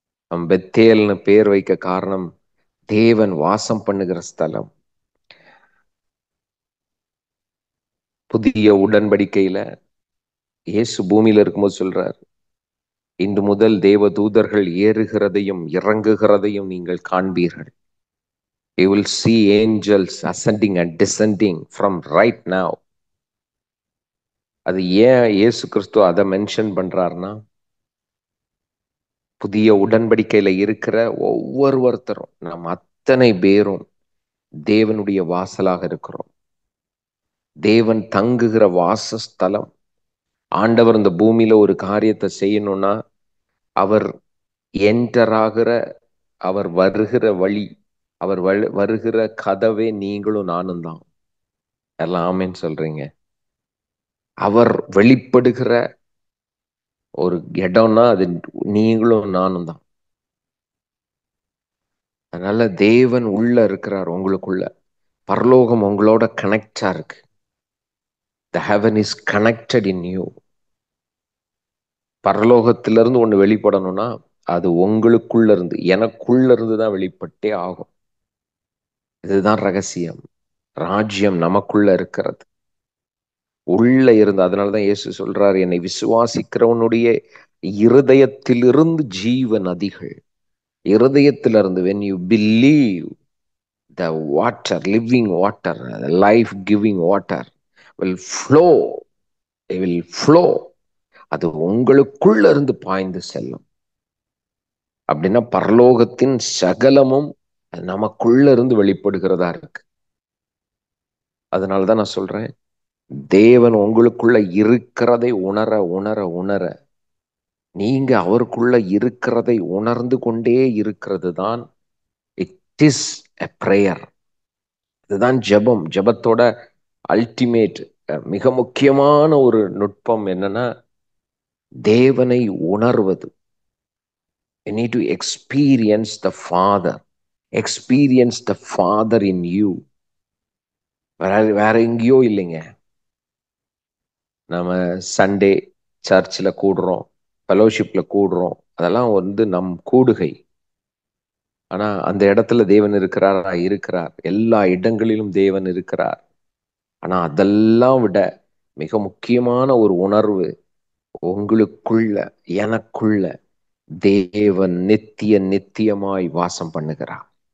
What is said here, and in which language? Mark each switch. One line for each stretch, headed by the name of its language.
Tamil: அவன் பெத்தேல்னு பேர் வைக்க காரணம் தேவன் வாசம் பண்ணுகிற ஸ்தலம். புதிய உடன்படிக்கையில இயேசு பூமியில இருக்கும்போது சொல்றார், இன்று முதல் தேவ தூதர்கள் ஏறுகிறதையும் இறங்குகிறதையும் நீங்கள் காண்பீர்கள்.
English: You will see angels ascending and descending from right now.
Tamil: அது ஏன் இயேசு கிறிஸ்து அதை மென்ஷன் பண்றாருன்னா, புதிய உடன்படிக்கையில இருக்கிற ஒவ்வொருத்தரும் நாம் அத்தனை பேரும் தேவனுடைய வாசலாக இருக்கிறோம். தேவன் தங்குகிற வாசஸ்தலம். ஆண்டவர் இந்த பூமியில ஒரு காரியத்தை செய்யணும்னா அவர் என்டர் ஆகிற, அவர் வருகிற வழி, அவர் வருகிற கதவே நீங்களும் நானும் தான். எல்லாம் ஆமென்னு சொல்றீங்க. அவர் வெளிப்படுகிற ஒரு இடம்னா அது நீங்களும் நானும் தான். அதனால தேவன் உள்ள இருக்கிறார் உங்களுக்குள்ள. பரலோகம் உங்களோட கனெக்டா இருக்கு.
English: The heaven is connected in you.
Tamil: பரலோகத்திலிருந்து ஒண்ணு வெளிப்படணும்னா அது உங்களுக்குள்ள இருந்து, எனக்குள்ள இருந்து தான் வெளிப்பட்டே ஆகும். இதுதான் ரகசியம். ராஜ்யம் நமக்குள்ள இருக்கிறது, உள்ள இருந்து. அதனாலதான் இயேசு சொல்றாரு, என்னை விசுவாசிக்கிறவனுடைய இருதயத்திலிருந்து ஜீவ நதிகள். இருதயத்திலிருந்து,
English: when you believe, the water, living water, life giving water will flow. They will flow.
Tamil: அது உங்களுக்குள்ள இருந்து பாய்ந்து செல்லும். அப்படின்னா பரலோகத்தின் சகலமும் நமக்குள்ள இருந்து வெளிப்படுகிறதா இருக்கு. அதனாலதான் நான் சொல்றேன், தேவன் உங்களுக்குள்ள இருக்கிறதை உணர உணர உணர நீங்க அவருக்குள்ள இருக்கிறதை உணர்ந்து கொண்டே இருக்கிறது தான்
English: It is a prayer.
Tamil: இதுதான் ஜெபம். ஜெபத்தோட அல்டிமேட் மிக முக்கியமான ஒரு நுட்பம் என்னன்னா தேவனை உணர்வது.
English: You need to experience the Father. Experience the Father in you.
Tamil: வேற எங்கேயோ இல்லைங்க. நம்ம சண்டே சர்ச்சில் கூடுறோம், ஃபெலோஷிப்ல கூடுறோம், அதெல்லாம் நம் கூடுகை. ஆனா அந்த இடத்துல தேவன் இருக்கிறாரா? இருக்கிறார். எல்லா இடங்களிலும் தேவன் இருக்கிறார். ஆனா அதெல்லாம் விட மிக முக்கியமான ஒரு உணர்வு உங்களுக்குள்ள, எனக்குள்ள தேவன் நித்திய நித்தியமாய் வாசம் பண்ணுகிறார்.